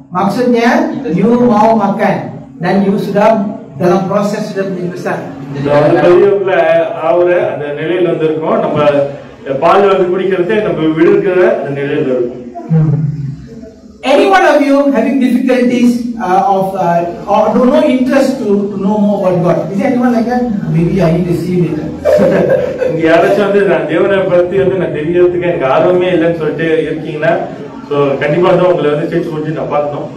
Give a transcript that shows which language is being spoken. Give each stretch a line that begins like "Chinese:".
Malay: Maksudnya you mau makan dan you sudah dalam proses sudah menjadi besar.
Tamil: பெரியவங்கள ஆவுற அந்த நிலையில வந்து இருக்கோம். நம்ம பால் வந்து குடிக்கிறதே நம்ம விடுகிற அந்த நிலையில இருக்கும்.
English: Any one of you having difficulties or no interest to know more about God? Is there anyone like that? Maybe I need to see it.
Tamil: இங்க யாராச்சும் வந்து நான் தேவனை பத்தி வந்து நான் தெரியறதுக்கு எனக்கு ஆர்வமே இல்லைன்னு சொல்லிட்டு இருக்கீங்கன்னா so கண்டிப்பா வந்து உங்களை வந்து சேர்த்து கொஞ்சம் நான் பார்த்தோம்.